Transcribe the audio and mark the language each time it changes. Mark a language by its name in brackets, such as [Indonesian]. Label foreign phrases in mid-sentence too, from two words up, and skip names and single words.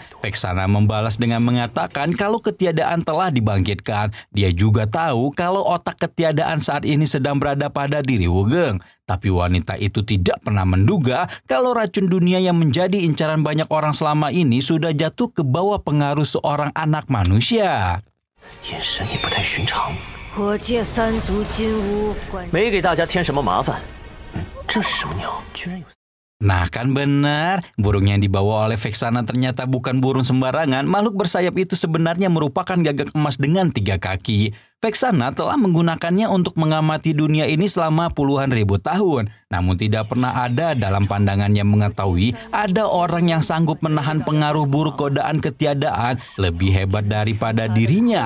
[Indonesian] Vexana membalas dengan mengatakan kalau ketiadaan telah dibangkitkan. Dia juga tahu kalau otak ketiadaan saat ini sedang berada pada diri Wugeng. Tapi wanita itu tidak pernah menduga kalau racun dunia yang menjadi incaran banyak orang selama ini sudah jatuh ke bawah pengaruh seorang anak manusia. [Chinese] 眼神也不太寻常。我借三足金乌，没给大家添什么麻烦。这是什么鸟？居然有。 [Indonesian] Nah kan benar, burung yang dibawa oleh Vexana ternyata bukan burung sembarangan. Makhluk bersayap itu sebenarnya merupakan gagak emas dengan 3 kaki. Vexana telah menggunakannya untuk mengamati dunia ini selama puluhan ribu tahun. Namun tidak pernah ada dalam pandangannya mengetahui ada orang yang sanggup menahan pengaruh buruk godaan ketiadaan lebih hebat daripada dirinya.